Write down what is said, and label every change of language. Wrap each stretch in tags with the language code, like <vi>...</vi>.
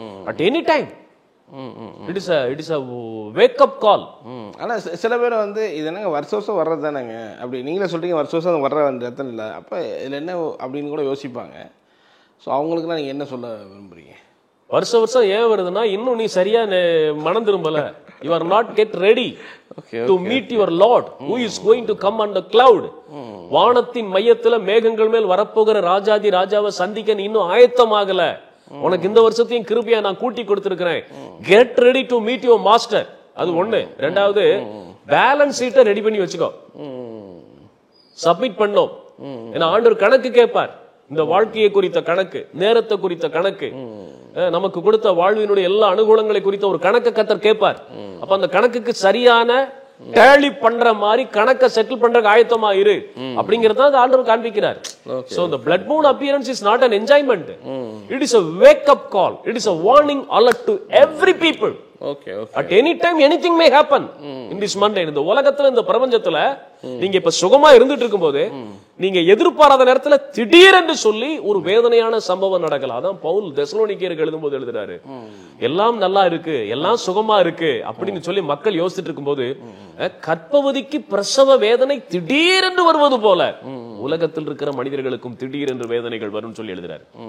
<en>At any time it is a wake up call.</en> <ta>ஆனால் சில பேர் வந்து இது என்னங்க வருஷம் வருஷம் வர்றது தானேங்க, அப்படி நீங்களே சொல்றீங்க வருஷம் வருஷம் வர்ற ரத்தம் இல்லை, அப்போ இதில் என்ன அப்படின்னு கூட யோசிப்பாங்க. ஸோ அவங்களுக்குலாம் நீங்கள் என்ன சொல்ல விரும்புறீங்க? வருஷம் வருஷம் ஏன் வருதுன்னா, இன்னும் நீ சரியா மனம் திரும்பல.</ta> <en>You are not get ready to meet your Lord who is going to come on the cloud.</en> <ta>வானத்தின் மையத்துல மேகங்கள் மேல் வரப்போகிற ராஜாதி ராஜாவை சந்திக்க நீ இன்னும் ஆயத்தமாகல. உனக்கு இந்த வருஷத்தையும் கிருபையா நான் கூட்டி கொடுத்திருக்கிறேன்.</ta> <en>Get ready to meet your master.</en> <ta>அது ஒண்ணு. ரெண்டாவது, பேலன்ஸ் ஷீட்டை ரெடி பண்ணி வச்சுக்கோ. சப்மிட் பண்ணோம். ஏன்னா ஆண்டவர் கணக்கு கேட்பார். இந்த வாழ்க்கையை குறித்த கணக்கு, நேரத்தை குறித்த கணக்கு, நமக்கு கொடுத்த வாழ்வினுடைய எல்லா அனுகூலங்களை குறித்த ஒரு கணக்கு கர்த்தர் கேட்பார். அப்ப அந்த கணக்குக்கு சரியான டேலி பண்ற மாதிரி கணக்கை செட்டில் பண்ற ஆயத்தமா இரு அப்படிங்கறத ஆண்டவர் காண்பிக்கிறார்.</ta> <en>So the blood moon appearance is not an enjoyment. It is a wake up call. It is a warning alert to every people. Okay. At any time anything may happen in this Monday.</en> <ta>இந்த உலகத்துல, இந்த பிரபஞ்சத்துல நீங்க இப்ப சுகமா இருந்துட்டு இருக்கும்போது நீங்க எதிர்பாராத நேரத்துல திடீரென்று சொல்லி ஒரு வேதனையான சம்பவம் நடக்கலாம். அதான் பவுல் தெசலோனிக்கேயருக்கு எழுதும்போது எழுதுறாரு, எல்லாம் நல்லா இருக்கு, எல்லாம் சுகமா இருக்கு அப்படின்னு சொல்லி மக்கள் யோசிச்சுட்டு இருக்கும்போது கர்ப்பவதிக்கு பிரசவ வேதனை திடீரென்று வருவது போல உலகத்தில் இருக்கிற மனிதர்களுக்கும் திடீரென்று வேதனைகள் வரும் சொல்லி எழுதுறாரு.</ta>